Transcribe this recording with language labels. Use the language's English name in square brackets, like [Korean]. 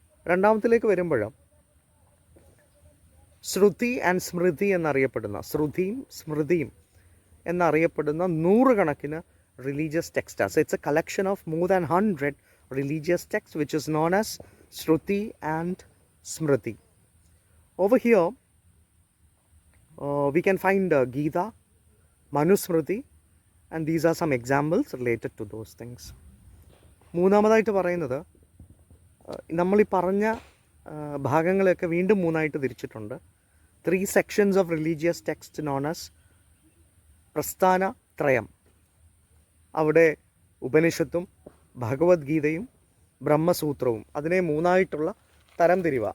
[Malayalam] രണ്ടാമത്തിലേക്ക് വരുമ്പോൾ ശ്രുതി ആൻഡ് സ്മൃതി എന്നറിയപ്പെടുന്ന, ശ്രുതിയും സ്മൃതിയും എന്നറിയപ്പെടുന്ന 100 കണക്കിന് religious ടെക്സ്റ്റാണ്. [English] So it's a collection of more than 100 religious text which is known as Shruti and Smriti. Over here we can find Gita, Manusmriti, and these are some examples related to those things. [Malayalam] മൂന്നാമതായിട്ട് പറയുന്നത് നമ്മൾ ഈ പറഞ്ഞ ഭാഗങ്ങളെയൊക്കെ വീണ്ടും 3 ആയിട്ട് തിരിച്ചിട്ടുണ്ട്. [English] 3 sections of religious text known as Prasthana Trayam. അവിടെ [Malayalam] ഉപനിഷത്തും ഭഗവത്ഗീതയും ബ്രഹ്മസൂത്രവും, അതിനെ മൂന്നായിട്ടുള്ള തരംതിരിവ.